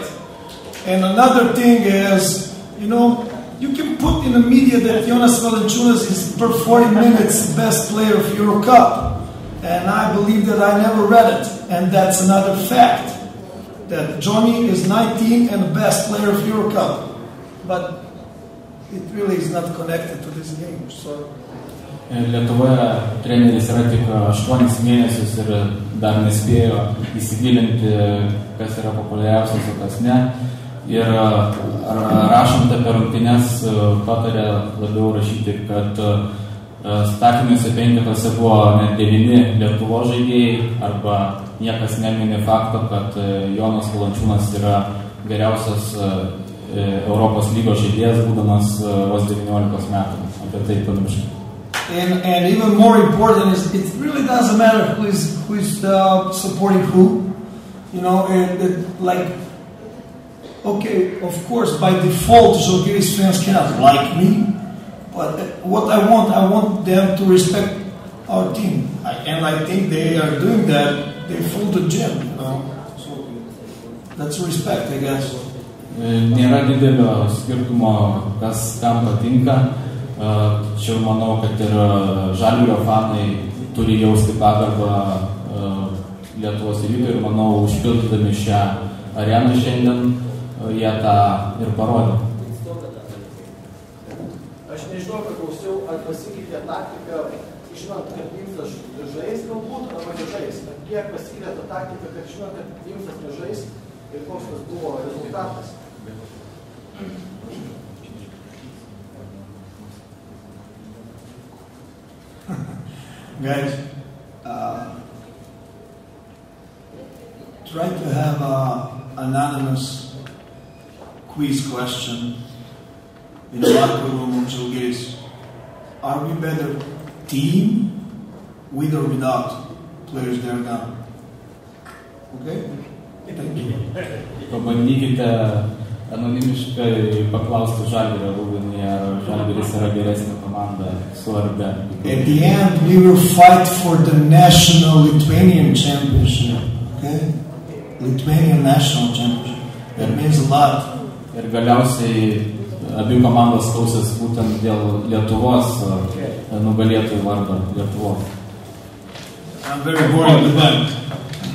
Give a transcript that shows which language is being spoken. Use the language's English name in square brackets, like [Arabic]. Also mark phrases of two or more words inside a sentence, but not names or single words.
[English] And another thing is, you can put in the media that Jonas Valančiūnas is per 40 minutes best player of Euro Cup. And I believe that I never read it. And that's another fact. That Johnny is 19 and the best player of Euro Cup. But it really is not connected to this game. So. [Lithuanian] Lietuvoje treneris yra tik 8 mėnesius ir dar nespėjo įsigilinti, kas yra populiariausias, o kas ne. Ir rašant apie rungtynes patarė labiau rašyti, kad startiniuose penketuose buvo net 9 Lietuvos žaidėjai, arba niekas nemini fakto, kad Jonas Valančiūnas yra geriausias Europos lygos žaidėjas, būdamas vos 19 metų. Apie tai pamiršti. [English] And even more important is it really doesn't matter who is supporting who. Okay, of course, by default, Žalgiris fans cannot like me, but what I want them to respect our team, and I think they are doing that. They fill the gym, So that's respect, I guess. [Lithuanian] Nėra didelio skirtumo, kas kam patinka. Čia manau, kad ir Žalgirio fanai turi jausti pagarbą Lietuvos Rytui ir manau, užpildydami šią areną šiandien, jie tą ir parodė. Aš nežinau, kad klausiau, ar pasikeitė taktika, žinant, kad Vimsas žais galbūt, arba nežais. Kiek pasikeitė ta taktika, kad žinant, kad Vimsas nežais ir koks tas buvo rezultatas? [English] Guys, try to have an anonymous quiz question in the locker room of Žalgiris. Are we better team with or without players there now? Okay? Thank you. [Lithuanian] Pabandykite anonimiškai paklausti Žalgirio Rūbinį, ar Žalgiris yra geresnė komanda su ar be. [English] At the end, we will fight for the national Lithuanian championship. Okay? Lithuanian national championship. That means a lot. [Lithuanian] Ir galiausiai abi komandos kausis būtent dėl Lietuvos nugalėtojų vardo Lietuvos. [English] I'm very bored of the bank.